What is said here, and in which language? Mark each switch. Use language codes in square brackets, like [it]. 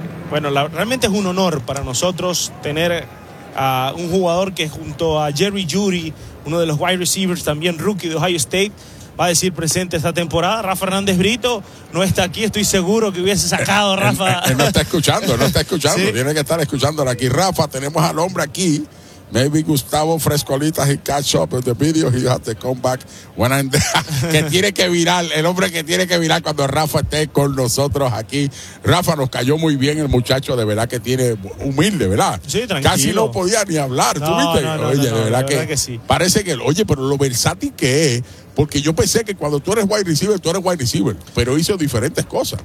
[es] Bueno, realmente es un honor para nosotros tener a un jugador que junto a Jerry Jeudy, uno de los wide receivers, también rookie de Ohio State, va a decir presente esta temporada. Rafa Hernández Brito no está aquí, estoy seguro que hubiese sacado a Rafa. Él no está escuchando, ¿Sí? Tiene que estar escuchándolo aquí. Rafa, tenemos al hombre aquí. [en] Maybe Gustavo Frescolita, he catch up with the video, he has to come back when I'm there. [es] Que tiene que virar, el hombre que tiene que virar cuando Rafa esté con nosotros aquí. Rafa, nos cayó muy bien el muchacho, de verdad que tiene, humilde, ¿verdad? Sí, tranquilo. Casi no podía ni hablar, ¿tú no, viste? No, no, oye, no, de verdad, no, que, la verdad que sí. Parece que, oye, pero lo versátil que es, porque yo pensé que cuando tú eres wide receiver, tú eres wide receiver, pero hizo diferentes cosas.